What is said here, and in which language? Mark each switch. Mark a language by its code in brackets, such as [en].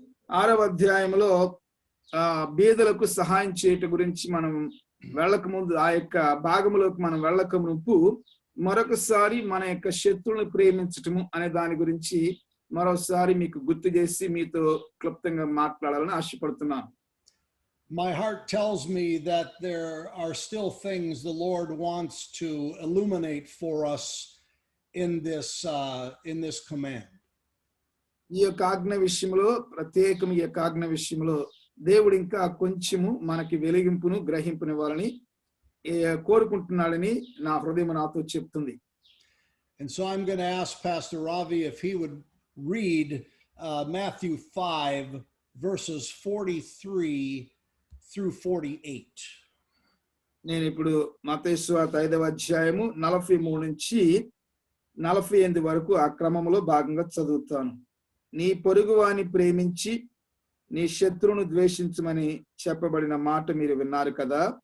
[te] 6వ అధ్యాయంలో బీదలకు సహాయం చేయటం గురించి మనం వెళ్ళక ముందు ఆ యొక్క భాగంలోకి మనం వెళ్ళక మునుపు మరొకసారి మన యొక్క శత్రువులను ప్రేమించటము అనే దాని గురించి మరోసారి మీకు గుర్తు చేసి మీతో క్లుప్తంగా మాట్లాడాలని ఆశపడుతున్నాను. [en] My heart tells me that there are still things the Lord wants to illuminate for us in this command. [te] ఈ యొక్క ఆజ్ఞ విషయంలో ప్రత్యేకం ఈ యొక్క ఆజ్ఞ విషయంలో దేవుడు ఇంకా కొంచెము మనకి వెలిగింపును గ్రహింపునివ్వాలని కోరుకుంటున్నాడని నా హృదయం నాతో చెప్తుంది. [en] And so I'm going to ask Pastor Ravi if he would read Matthew 5 verses 43 through 48. [te] నేను ఇప్పుడు మత్తయి సువార్త 5వ అధ్యాయము 43 నుంచి 48 వరకు ఆ క్రమంలో భాగంగా చదువుతాను. నీ పొరుగువాని ప్రేమించి నీ శత్రువును ద్వేషించమని చెప్పబడిన మాట మీరు విన్నారు కదా.